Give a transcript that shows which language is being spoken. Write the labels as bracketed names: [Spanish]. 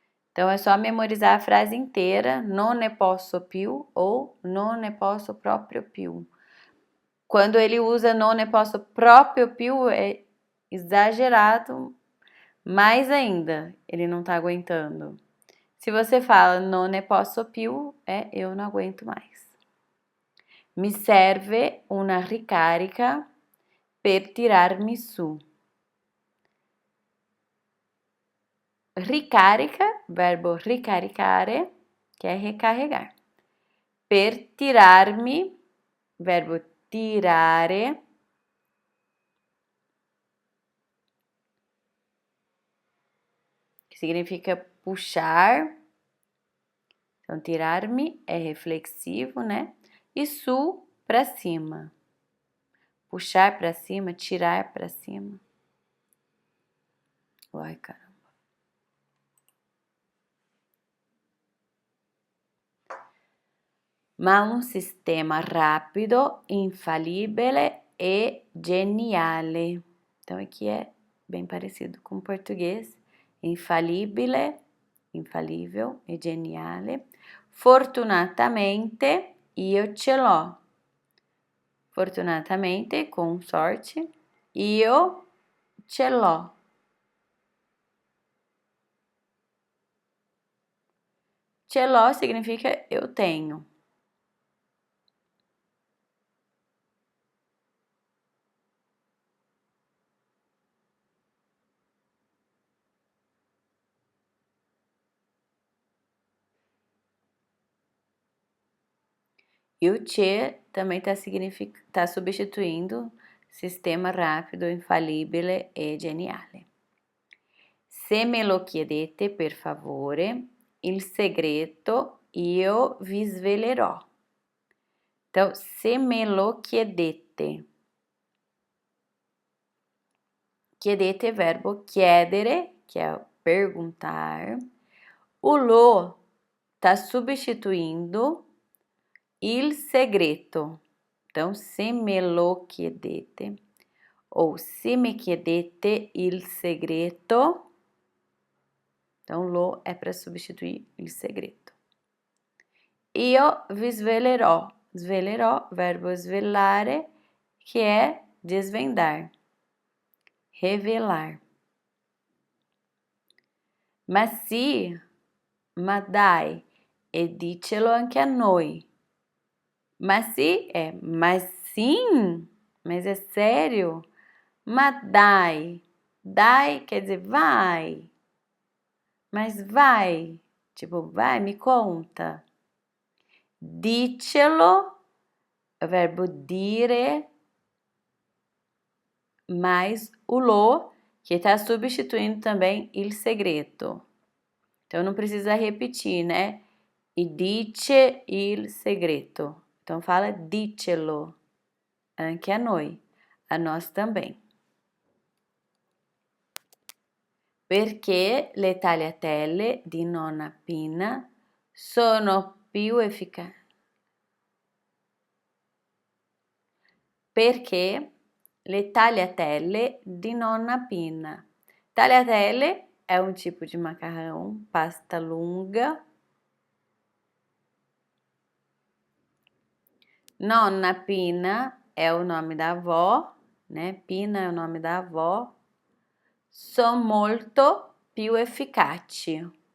[Portuguese] Então, é só memorizar a frase inteira, [Italian] non ne posso più ou non ne posso proprio più. [Portuguese] Quando ele usa [Italian] non ne posso proprio più, [Portuguese] é exagerado mais ainda. Ele não tá aguentando. Se você fala [Italian] non ne posso più, [Portuguese] é eu não aguento mais. [Italian] Mi serve una ricarica per tirarmi su. [Portuguese] Ricarica, verbo ricaricare, que é recarregar. [Italian] Per tirarmi, verbo tirare. [Portuguese] Que significa puxar. Então, tirar-me é reflexivo, né? E su, para cima. Puxar para cima, tirar para cima. Ai, caramba. [Italian] Ma un sistema [Portuguese] rápido, infalível [Italian] e geniale. [Portuguese] Então, aqui é bem parecido com o português. Infalível e geniale. [Italian] Fortunatamente, io ce l'ho. Fortunatamente, [Portuguese] com sorte, [Italian] io ce l'ho. Ce l'ho [Portuguese] significa eu tenho. E o ce também tá substituindo [Italian] sistema rápido, infalível e geniale. Se me lo chiedete, per favore, il segreto io vi svelerò. [Portuguese] Então, [Italian] se me lo chiedete. [Portuguese] Chiedete é verbo chiedere, que é perguntar. O lo tá substituindo il segreto. [Italian] Então, se me lo chiedete ou se me chiedete il segreto. [Portuguese] Então, lo é para substituir il segreto. [Italian] Io vi svelerò. Svelerò, verbo svelare, [Portuguese] que é desvendar, revelar. [Italian] Ma sì, ma dai, e dicelo anche a noi. [Portuguese] Mas sim é, mas sim, mas é sério. Mas dai quer dizer vai, mas vai, tipo vai, me conta. Dicelo é o verbo dire mais o lo, que está substituindo também [Italian] il segreto. [Portuguese] Então, não precisa repetir, né? [Italian] E dice il segreto. [Portuguese] Então, fala dicelo. [Italian] Anche a noi. [Portuguese] A nós também. [Italian] Perché le tagliatelle di nonna Pina sono più efficaci? Perché le tagliatelle di nonna Pina. [Portuguese] Tagliatelle é um tipo de macarrão, [Italian] pasta lunga. [Portuguese] Nonna Pina é o nome da avó, né? Pina é o nome da avó. [Italian] Son molto più efficaci.